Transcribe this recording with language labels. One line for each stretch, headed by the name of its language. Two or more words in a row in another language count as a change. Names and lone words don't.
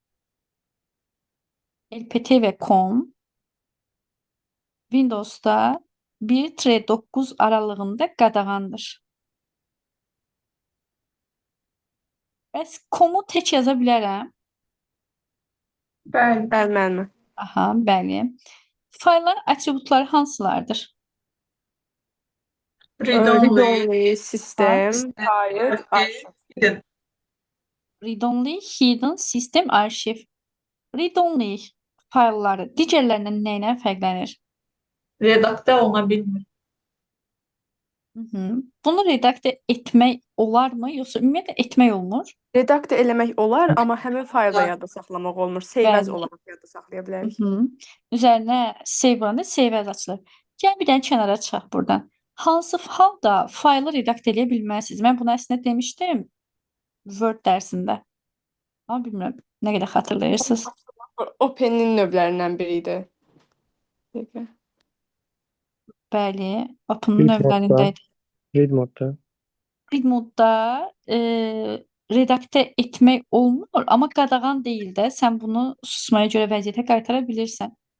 Azerbaijani: LPT və com Windows'da 1-9 aralığında qadağandır. Bəs com-u tək yaza bilərəm. Bəli. Bəli, müəllim. Aha, bəli. Faylların atributları hansılardır? Read-only. Read-only, sistem, fayl, arşiv.
English: Read-only, hidden, system, arşiv.
Azerbaijani: Read-only faylları digərlərindən nə ilə fərqlənir? Redaktə oluna bilmir. Bunu redaktə etmək olarmı, yoxsa ümumiyyətlə etmək olmur? Redaktə eləmək olar, amma həmin faylı yadda saxlamaq olmur.
English: Save as
Azerbaijani: Bəli. olaraq yadda saxlaya bilərik. Üzərinə save vuranda
English: save as
Azerbaijani: açılır. Gəl bir dənə kənara çıxaq buradan. Hansı halda faylı redaktə eləyə bilməlisiniz? Mən bunu əslində demişdim Word dərsində. Amma bilmirəm nə qədər xatırlayırsınız. Open-in növlərindən biri idi. Dəqiqə. Bəli, Open-un növlərində idi. Read modda. Read modda redaktə etmək olmur, amma qadağan deyil də. Sən bunu susmaya görə vəziyyətə qaytara bilirsən.